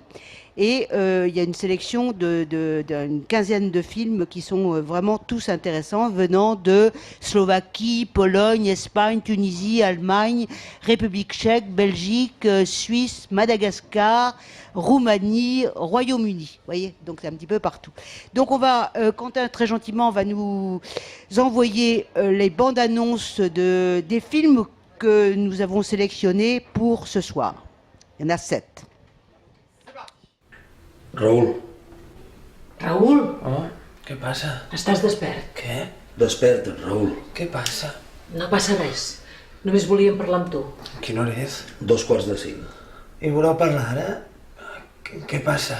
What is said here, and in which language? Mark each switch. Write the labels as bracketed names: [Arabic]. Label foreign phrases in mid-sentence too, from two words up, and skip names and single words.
[French] Et il y a une sélection d'une quinzaine de films qui sont vraiment tous intéressants, venant de Slovaquie, Pologne, Espagne, Tunisie, Allemagne, République tchèque, Belgique, Suisse, Madagascar, Roumanie, Royaume-Uni. Vous voyez, donc c'est un petit peu partout. Donc Quentin très gentiment va nous envoyer les bandes annonces des films que nous avons sélectionnés pour ce soir. Il y en a 7. [Catalan] Raül. Raül? Oh, què passa? Estàs despert? Què? Desperta't, Raül. Què passa? No passa res. Només volíem parlar amb tu. Quina hora és? 2:45. I voleu parlar ara? Què passa?